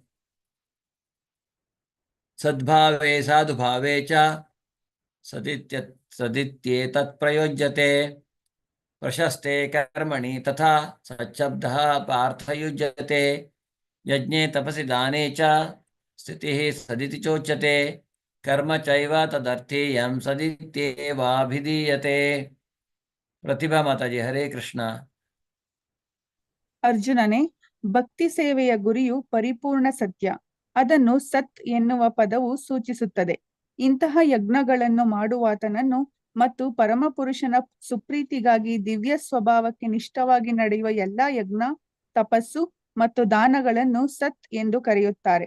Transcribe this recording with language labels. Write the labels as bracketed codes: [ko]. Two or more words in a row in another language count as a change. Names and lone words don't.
[sa] ಸದ್ಭಾವೇ ಸಾಧುಭಾವೇ ಚ ಸದಿತ್ಯೇತತ್ ಪ್ರಯೋಜ್ಯತೆ ಪ್ರಶಸ್ತೆ ಕರ್ಮಣಿ ತಥಾ ಸಚ್ಛಬ್ದಃ ಪಾರ್ಥಯುಜ್ಯತೆ ಯಜ್ಞೆ ತಪಸಿ ದಾನೇ ಚ ಸ್ಥಿತಿಃ ಸದಿತಿ ಚೋಚ್ಯತೆ ಕರ್ಮ ಚೈವ ತದರ್ಥೇಯಂ ಸದಿತ್ಯೇವಾಭಿಧೀಯತೆ. [kn] ಪ್ರತಿಭಾ ಮಾತಾಜಿ. ಹರೇ ಕೃಷ್ಣ. ಅರ್ಜುನನೇ, ಭಕ್ತಿ ಸೇವೆಯ ಗುರಿಯು ಪರಿಪೂರ್ಣ ಸತ್ಯ. ಅದನ್ನು ಸತ್ ಎನ್ನುವ ಪದವು ಸೂಚಿಸುತ್ತದೆ. ಇಂತಹ ಯಜ್ಞಗಳನ್ನು ಮಾಡುವಾತನನ್ನು ಮತ್ತು ಪರಮಪುರುಷನ ಸುಪ್ರೀತಿಗಾಗಿ ದಿವ್ಯ ಸ್ವಭಾವಕ್ಕೆ ನಿಷ್ಠವಾಗಿ ನಡೆಯುವ ಎಲ್ಲಾ ಯಜ್ಞ, ತಪಸ್ಸು ಮತ್ತು ದಾನಗಳನ್ನು ಸತ್ ಎಂದು ಕರೆಯುತ್ತಾರೆ.